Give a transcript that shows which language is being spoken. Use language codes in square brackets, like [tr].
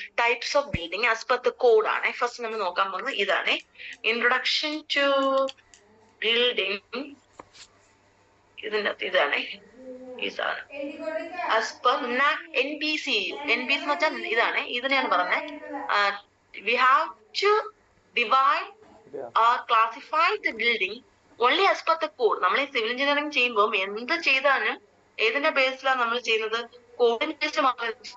[ml] Types of building as per the code ആണ് first നമ്മൾ നോക്കാൻ പോകുന്നത്. ഇതാണ് ഇൻട്രൊഡക്ഷൻ ടു ബിൽഡിംഗ്. ഇതിനകത്ത് ഇതാണ് ഇതാണ് ആസ് പെർ NBC. NBC എന്ന് വെച്ചാൽ ഇതാണ്, ഇതിനെയാണ് പറഞ്ഞത്. [en] We have to divide or classify the building only as per the code. [ml] നമ്മൾ ഈ സിവിൽ എഞ്ചിനീയറിംഗ് ചെയ്യുമ്പോൾ എന്ത് ചെയ്താലും ഏതിന്റെ ബേസിലാണ് നമ്മൾ ചെയ്യുന്നത്? കോഡിന് ബേസ് മാത്രമേ.